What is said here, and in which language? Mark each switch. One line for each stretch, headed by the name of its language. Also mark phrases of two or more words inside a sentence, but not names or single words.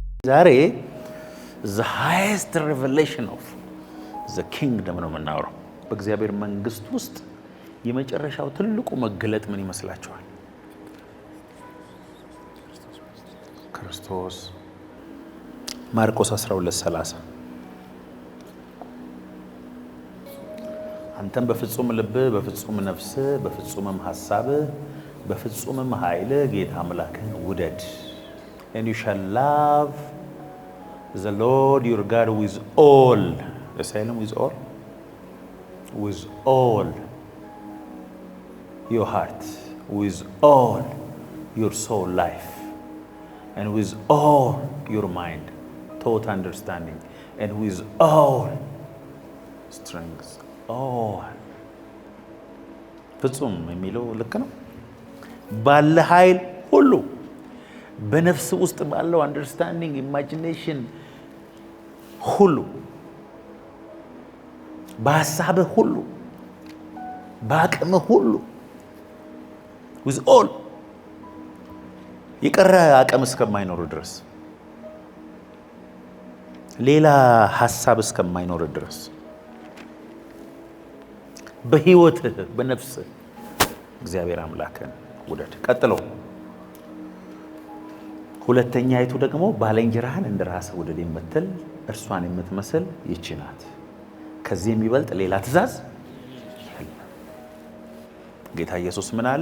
Amharic: ዛሬ
English: the highest revelation of the kingdom
Amharic: ነው የምናወራው። በእግዚአብሔር መንግስት ውስጥ የመጨረሻው ትልቁ መገለጥ ምን ይመስላችኋል? ክርስቶስ ማርቆስ 12:30 አንተም በፍጹም ልብ በፍጹም ነፍስ በፍጹምም ሐሳብ በፍጹምም ኃይል ጌታ አምላክህን ውደድ
English: and you shall love the Lord your God with all with all your heart, with all your soul life, and with all your mind, thought, understanding, and with all strength.
Amharic: all ፍጹም የሚለው ልክ ነው። ባለ ኃይል ሁሉ በነፍስ ውስጥ ባለው
English: understanding imagination
Amharic: ሁሉ በሐሳብህ ሁሉ በአቅምህ ሁሉ
English: with all
Amharic: የቀረ አቅም እስከማይኖር ድረስ ሌላ ሐሳብ እስከማይኖር ድረስ በህይወትህ በነፍስህ እግዚአብሔር አምላክን ውደድ። ቀጥሎ ሁለተኛይቱ ደግሞ ባልንጀራህን እንደራስህ ውደድ የምትል እርሷን የምትመስል ይህች ናት። ከዚህ የሚበልጥ ሌላ ትእዛዝ የለም። ጌታ ኢየሱስ ምን አለ?